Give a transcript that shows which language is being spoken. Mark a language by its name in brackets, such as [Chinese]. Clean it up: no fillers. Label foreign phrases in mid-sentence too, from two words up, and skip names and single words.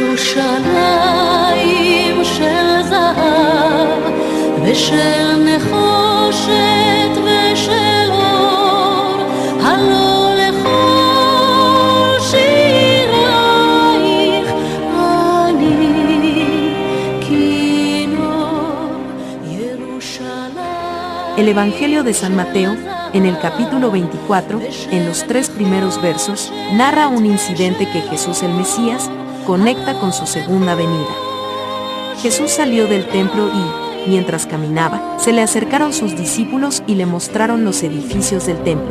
[Hebrew] ירושלים של זהב ושל נחושת ושל אור, הלא לכל שירייך אני כינור ירושלים. [Spanish] El Evangelio de San Mateo, en el capítulo 24, en los 3 primeros versos, narra un incidente que Jesús el Mesías conecta con su segunda venida. Jesús salió del templo y, mientras caminaba, se le acercaron sus discípulos y le mostraron los edificios del templo.